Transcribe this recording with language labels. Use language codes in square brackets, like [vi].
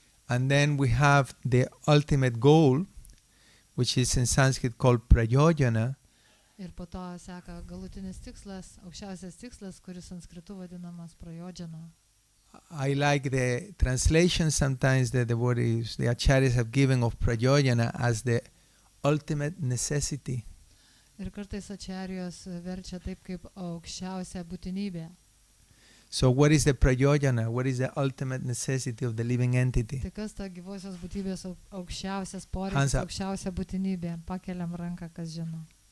[en] And then we have the ultimate goal, which is in Sanskrit called prayojana. [lt] Ir po to seka galutinis tikslas, aukščiausias tikslas, kuris sanskritu vadinamas prayojana. [en] I like the translation sometimes that the devotees, the acharyas have given of prayojana as the ultimate necessity. [lt] Ir kartais acharyos verčia taip kaip aukščiausia būtinybė. [en] So what is the prayojana? What is the ultimate necessity of the living entity? [lt] Tai kas ta gyvosios būtybės aukščiausias poreikis, aukščiausia būtinybė? Pakeliam ranką, kas žino.